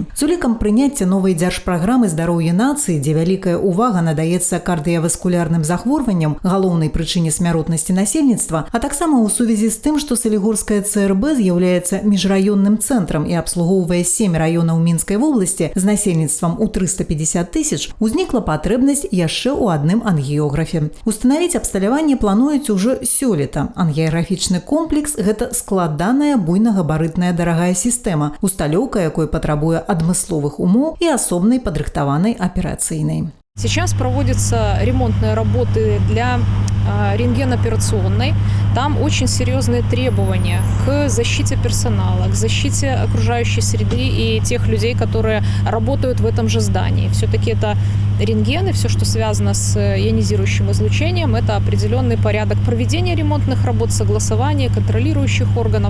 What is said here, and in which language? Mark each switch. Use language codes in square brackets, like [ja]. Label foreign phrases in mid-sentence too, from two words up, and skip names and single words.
[be] З улікам прыняцця новай дзяржпраграмы здароўя нацыі, дзе вялікая ўвага надаецца кардыяваскулярным захворванням, галоўнай прычыне смяротнасці насельніцтва, а таксама ў сувязі з тым, што Салігорская ЦРБ з'яўляецца міжраённым цэнтрам і абслугоўвае 7 раёнаў Мінскай вобласці з насельніцтвам у 350 000, узнікла патрэбнасць яшчэ ў адным ангіёграфе. Устанавіць абсталяванне плануюць ужо сёлета. Ангіяграфічны комплекс – гэта складаная буйнагабарытная дарагая сістэма, усталёўка якой патрабуе адмысловых умоў і асобнай падрыхтаванай аперацыйнай. [ru] Сейчас проводятся ремонтные работы для рентгеноперационной. Там очень серьезные требования к защите персонала, к защите окружающей среды и тех людей, которые работают в этом же здании. Все-таки это рентген и все, что связано с ионизирующим излучением, это определенный порядок проведения ремонтных работ, согласования, контролирующих органов.